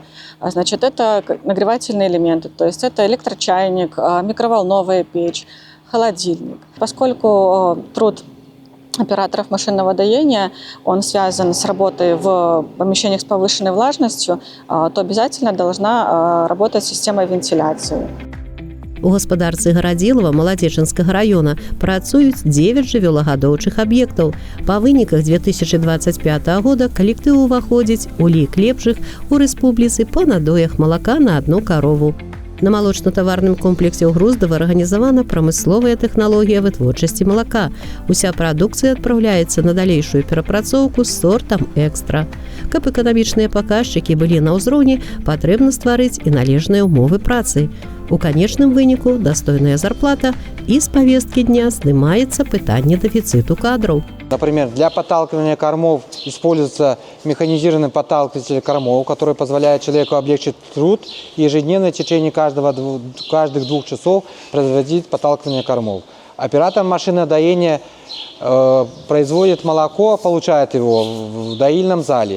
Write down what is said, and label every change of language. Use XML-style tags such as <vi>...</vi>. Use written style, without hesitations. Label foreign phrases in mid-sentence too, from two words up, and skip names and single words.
<ru>Значит, это нагревательные элементы, то есть это электрочайник, микроволновая печь, холодильник. Поскольку труд операторов машинного доения, он связан с работой в помещениях с повышенной влажностью, то обязательно должна работать система вентиляции.</ru> <be>У гаспадарцы Гарадзілава Маладзечынскага района працуюць 9 жывёлагадоўчых аб'ектаў. Па выніках 2025 года калектыў уваходзіць у лік лепшых у рэспубліцы па надоях малака на одну карову. На малочна-таварным комплексе ў Груздава арганізавана прамысловая тэхналогія вытворчасці малака. Уся прадукцыя адпраўляецца на далейшую перапрацоўку з сортам экстра. Каб эканамічныя паказчыкі былі на ўзроўні, патрэбна стварыць і належныя ўмовы працы. У канечным выніку дастойная зарплата і з павесткі дня здымаецца пытанне дэфіцыту кадраў.</be> <ru>Например, для подталкивания кормов используется механизированный подталкиватель кормов, который позволяет человеку облегчить труд и ежедневно в течение каждых 2 часов производить подталкивание кормов. Оператор машины доения производит молоко, получает его в доильном зале.</ru>